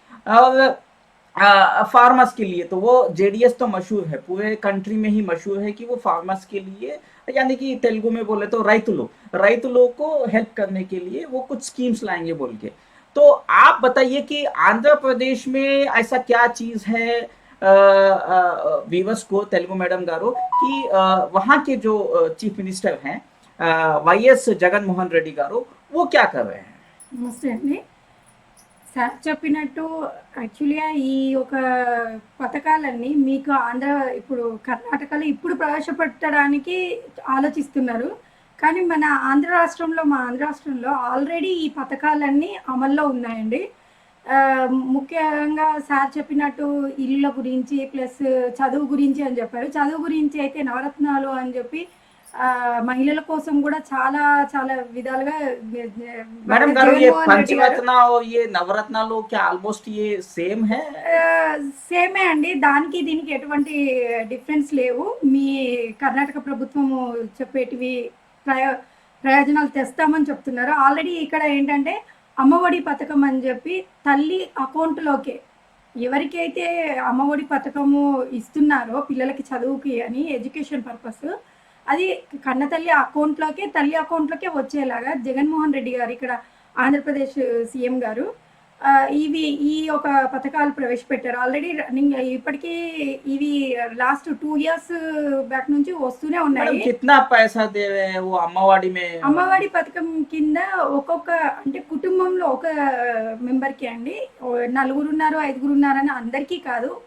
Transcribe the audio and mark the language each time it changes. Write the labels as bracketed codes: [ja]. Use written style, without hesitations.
[hi] और फार्मर्स के लिए तो वो जेडीएस तो मशहूर है, पूरे कंट्री में ही मशहूर है कि वो फार्मर्स के लिए, यानी कि तेलुगु में बोले तो రైతులు को हेल्प करने के लिए वो कुछ स्कीम्स लाएंगे बोल के। तो आप बताइए कि आंध्र प्रदेश में ऐसा क्या चीज है वीवर्स को, तेलुगु मैडम गारो, कि वहां के जो चीफ मिनिस्टर हैं వైఎస్ జగన్మోహన్ రెడ్డి గారు, वो क्या कर रहे हैं? [te] నమస్తే అండి. సార్ చెప్పినట్టు యాక్చువల్‌గా ఈ ఒక పథకాలన్నీ మీకు ఇప్పుడు కర్ణాటకలో ఇప్పుడు ప్రవేశపెట్టడానికి ఆలోచిస్తున్నారు. కానీ మా ఆంధ్ర రాష్ట్రంలో ఆల్రెడీ ఈ పథకాలన్నీ అమల్లో ఉన్నాయండి. ముఖ్యంగా సార్ చెప్పినట్టు ఇల్లుల గురించి ప్లస్ చదువు గురించి అని చెప్పారు. చదువు గురించి అయితే నవరత్నాలు అని చెప్పి మహిళల కోసం కూడా చాలా చాలా విధాలుగా [hi] मैडम [te] వైఎస్ [hi] गारू, ये [te] జగన్మోహన్ రెడ్డి గారు [hi] पंचरत्न और ये नवरत्नाలు क्या ऑलमोस्ट ये सेम है? [te] సేమే అండి. దానికి దీనికి ఎటువంటి డిఫరెన్స్ లేవు. మీ కర్ణాటక ప్రభుత్వము చెప్పేటివి ప్రయో ప్రయోజనాలు తెస్తామని చెప్తున్నారు. ఆల్రెడీ ఇక్కడ ఏంటంటే అమ్మఒడి పథకం అని చెప్పి తల్లి అకౌంట్‌లోకే ఎవరికైతే అమ్మఒడి పథకము ఇస్తున్నారో పిల్లలకి చదువుకి అని ఎడ్యుకేషన్ పర్పస్, అది తల్లి అకౌంట్‌లోకే వచ్చేలాగా జగన్మోహన్ రెడ్డి గారు ఇక్కడ ఆంధ్రప్రదేశ్ సీఎం గారు ఈ ఒక పథకాలు ప్రవేశపెట్టారు. ఆల్రెడీ రన్నింగ్ ఇప్పటికీ ఇవి లాస్ట్ 2 ఇయర్స్ బ్యాక్ నుంచి వస్తూనే [hi] मैडम [te] ఉన్నాయి. [hi] कितना पैसा दे रहे हैं वो अम्मावाड़ी में? [te] అమ్మఒడి పథకం కింద ఒక్కొక్క అంటే కుటుంబంలో ఒక మెంబర్‌కి అండి. నలుగురున్నారు, ఐదుగురున్నారని అందరికీ కాదు.